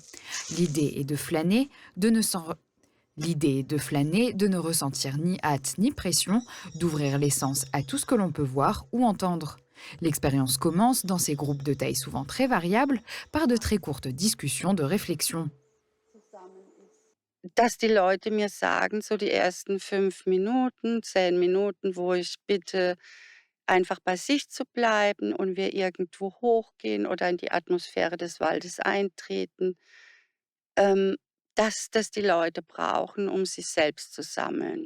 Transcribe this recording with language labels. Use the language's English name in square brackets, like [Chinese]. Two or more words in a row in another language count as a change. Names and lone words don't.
[French] L'idée est de flâner, de ne ressentir ni hâte ni pression, d'ouvrir les sens à tout ce que l'on peut voir ou entendre. L'expérience commence dans ces groupes de taille souvent très variables par de très courtes discussions de réflexion. [German] Dass die Leute mir sagen, so die ersten 5 Minuten, 10 Minuten, wo ich bitte, einfach bei sich zu bleiben und wir irgendwo hochgehen oder in die Atmosphäre des Waldes eintreten, dass das die Leute brauchen, um sich selbst zu sammeln.